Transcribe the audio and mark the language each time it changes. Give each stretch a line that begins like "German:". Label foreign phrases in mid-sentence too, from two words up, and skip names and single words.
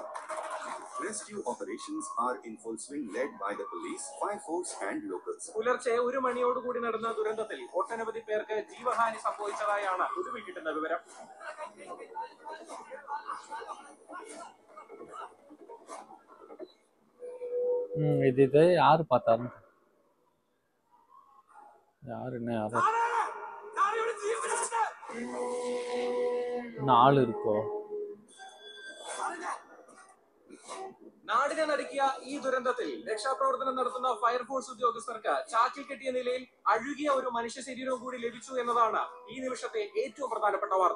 English: Rescue operations are in full swing, led by the police, fire force and locals.
Malayalam: പുലർച്ചെ 1 മണിയോടുകൂടി നടന്ന ദുരന്തത്തിൽ ഒട്ടനവധി പേർക്ക് ജീവഹാനി സംഭവിച്ചതായാണ് ഒടുവിൽ കിട്ടുന്ന വിവരം.
Tamil: இது யாரு பார்த்தாரு? யாருன்னு ആള് இருக்கோ?
Malayalam: നാടിനെ നടുക്കിയ ഈ ദുരന്തത്തിൽ രക്ഷാപ്രവർത്തനം നടത്തുന്ന ഫയർഫോഴ്സ് ഉദ്യോഗസ്ഥർക്ക് ചാക്കിൽ കെട്ടിയ നിലയിൽ അഴുകിയ ഒരു മനുഷ്യ ശരീരവും കൂടി ലഭിച്ചു എന്നതാണ് ഈ നിമിഷത്തെ ഏറ്റവും പ്രധാനപ്പെട്ട വാർത്ത.